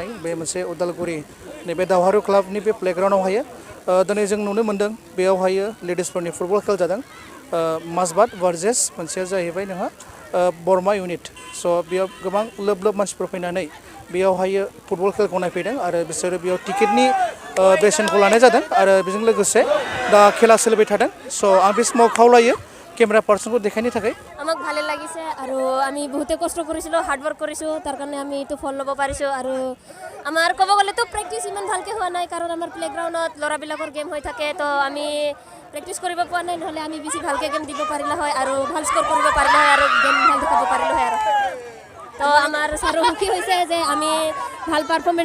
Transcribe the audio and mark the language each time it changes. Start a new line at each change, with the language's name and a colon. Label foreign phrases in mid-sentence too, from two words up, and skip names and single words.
Bodo: बे मोनसे उदालगुरि नैबे दावहारु क्लाबनि बे प्लेग्राउन्डआवहायो दिनै जों नुनो मोन्दों बेयावहायो लेडिसफोरनि फुटबल खेल जादों माजबाद भार्सेस मोनसेया जाहैबाय नोंहा बरमा इउनिट स' बेयाव गोबां लोब लोब मानसिफोर फैनानै बेयावहायो फुटबल खेलखौ नायफैदों आरो बिसोरो बेयाव टिकेटनि बेसेनखौ लानाय जादों आरो बेजों लोगोसे दा खेला सोलिबाय थादों स' आं बे समाव खावलायो
Assamese: কেমেৰা পাৰ্চনকো দেখাইনি থাকে আমাক ভালে লাগিছে আৰু আমি বহুতে কষ্ট কৰিছিলোঁ
English: hard work
Assamese: কৰিছোঁ তাৰ কাৰণে আমি এইটো ফল ল'ব পাৰিছোঁ আৰু আমাৰ ক'ব গ'লেতো প্ৰেক্টিচ ইমান ভালকৈ হোৱা নাই কাৰণ আমাৰ প্লেগ্ৰাউণ্ডত ল'ৰাবিলাকৰ গেম হৈ থাকে তো আমি প্ৰেক্টিচ কৰিব পৰা নাই নহ'লে আমি বেছি ভালকৈ গেম দিব পাৰিলে হয় আৰু ভাল স্ক'ৰ কৰিব পাৰিলে হয় আৰু গেম ভাল দেখাব পাৰিলোঁ হয় আৰু তো আমাৰ ছাৰো সুখী হৈছে যে আমি ভাল পাৰফৰ্মেঞ্চ